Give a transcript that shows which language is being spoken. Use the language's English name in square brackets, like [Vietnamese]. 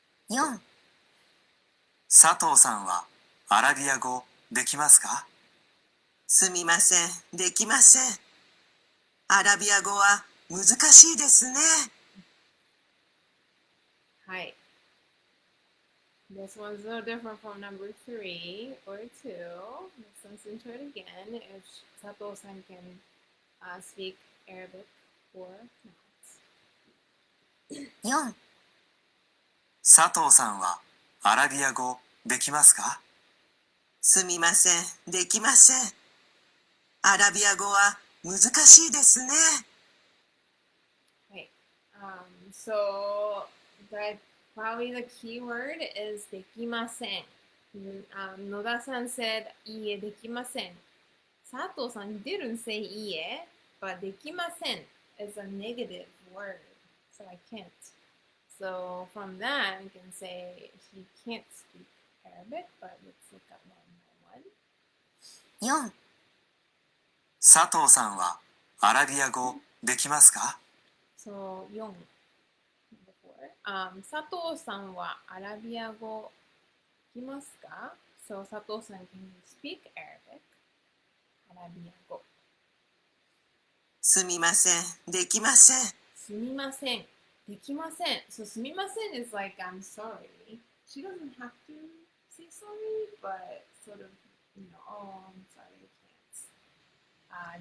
[Japanese] 4、佐藤さんはアラビア語できますか？すみません、できません。アラビア語は難しいですね。はい。 [English] This one's a little different from number 3 or 2. Let's listen to it again. If Sato-san can speak Arabic or not. [Japanese] 4、佐藤さんはアラビア語できますか？すみません、できません。アラビア語は難しいですね。はい。 [English] So that probably the key word is できません。 Noda-san said [Japanese] いいえできません。 [English] 佐藤さん didn't say いいえ but できません is a negative word, so I can't. So from that, we can say she can't speak Arabic, but let's look at one by one. 4. [Japanese] 佐藤さんはアラビア語できますか？ [English] So 4. Number 4. [Japanese] 佐藤さんはアラビア語できますか？ [English] So 佐藤さん can you speak Arabic? [Japanese] アラビア語。すみません、できません。すみません。できません。 [English] So すみません is like I'm sorry. She doesn't have to say sorry, but sort of, oh, I'm sorry, I can't.